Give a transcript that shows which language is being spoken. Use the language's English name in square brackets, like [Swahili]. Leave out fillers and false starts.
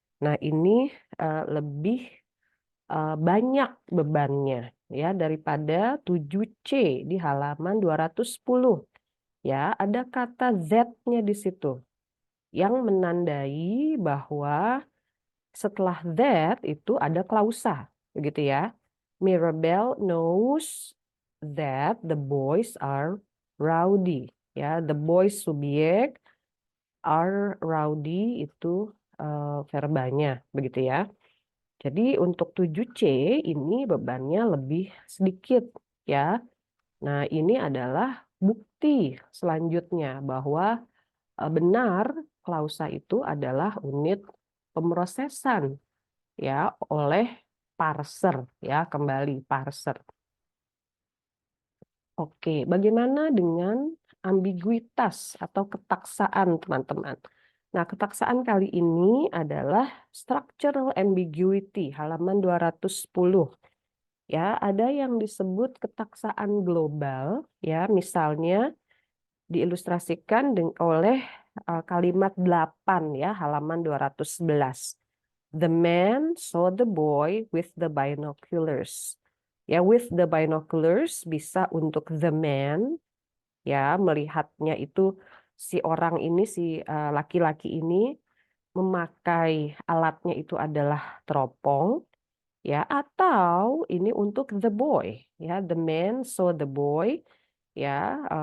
[Indonesian] Nah, ini lebih banyak bebannya ya daripada 7C di halaman 210. Ya, ada kata that-nya di situ yang menandai bahwa setelah that itu ada klausa, begitu ya. [English] Mirabelle knows that the boys are rowdy. [Indonesian] Ya, [English] the boys [Indonesian] subjek, [English] are rowdy [Indonesian] itu verbanya, begitu ya. Jadi untuk 7C ini bebannya lebih sedikit ya. Nah, ini adalah bukti selanjutnya bahwa benar klausa itu adalah unit pemrosesan ya oleh parser ya, kembali parser. Oke, bagaimana dengan ambiguitas atau ketaksaan, teman-teman? Nah, ketaksaan kali ini adalah structural ambiguity, halaman 210. Ya, ada yang disebut ketaksaan global, ya, misalnya diilustrasikan oleh kalimat 8 ya, halaman 211. [English] The man saw the boy with the binoculars. [Indonesian] Ya, [English] with the binoculars [Indonesian] bisa untuk the man, ya, melihatnya itu si orang ini, si laki-laki ini memakai alatnya itu adalah teropong, ya, atau ini untuk the boy, ya, [English] the man saw the boy, [Indonesian] ya,